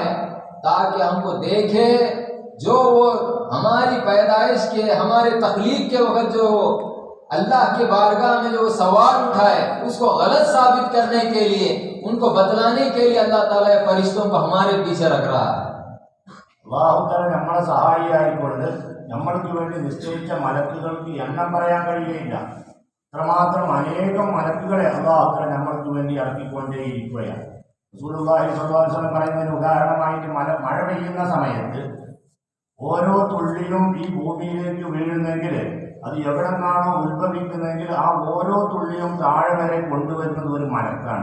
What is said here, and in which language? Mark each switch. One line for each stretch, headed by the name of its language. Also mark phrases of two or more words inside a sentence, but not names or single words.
Urdu: تاکہ ہم کو دیکھے، جو وہ ہماری پیدائش کے، ہمارے تخلیق کے وقت جو اللہ کے بارگاہ میں جو سوال اٹھائے اس کو غلط ثابت کرنے کے لیے، ان کو بتلانے کے لیے اللہ تعالیٰ فرشتوں کو ہمارے پیچھے رکھ رہا ہے.
Malayalam: അല്ലാഹു തആല നമ്മളെ സഹായിയായിക്കൊണ്ട് നമ്മൾക്ക് വേണ്ടി നിശ്ചയിച്ച മലക്കുകൾക്ക് എണ്ണം പറയാൻ കഴിയുകയില്ല. അത്രമാത്രം അനേകം മലക്കുകളെ അല്ലാഹു തആല നമ്മൾക്ക് വേണ്ടി ഇറക്കിക്കൊണ്ടേയിരിക്കുകയാണ്. റസൂലുള്ളാഹി
Arabic: صلى الله عليه وسلم
Malayalam: പറയുന്നതിന് ഉദാഹരണമായിട്ട് മഴ പെയ്യുന്ന സമയത്ത് ഓരോ തുള്ളിയും ഈ ഭൂമിയിലേക്ക് വീഴുന്നെങ്കിൽ അത് എവിടെ നിന്നാണോ ഉത്ഭവിക്കുന്നതെങ്കിൽ ആ ഓരോ തുള്ളിയും താഴെ വരെ കൊണ്ടുവരുന്നത് ഒരു മലക്കാണ്.